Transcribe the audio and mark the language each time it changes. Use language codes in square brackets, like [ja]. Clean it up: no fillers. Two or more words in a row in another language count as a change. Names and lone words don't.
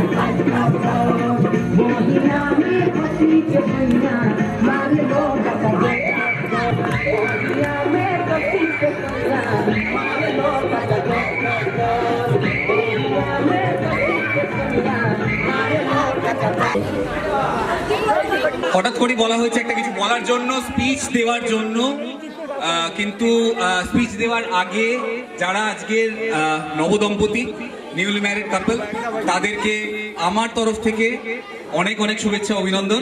[bho] मोहिया में कसी के पैया मारे लोग मोहिया में कसी के पैया मारे लोग मोहिया में कसी के पैया मारे लोग। [bn] হঠাৎ করে বলা হয়েছে একটা কিছু বলার জন্য, স্পিচ দেওয়ার জন্য, কিন্তু স্পিচ দেওয়ার আগে যারা আজকের নবদম্পতি [en] newly married couple [bn] তাদেরকে আমার তরফ থেকে অনেক অনেক শুভেচ্ছা, অভিনন্দন।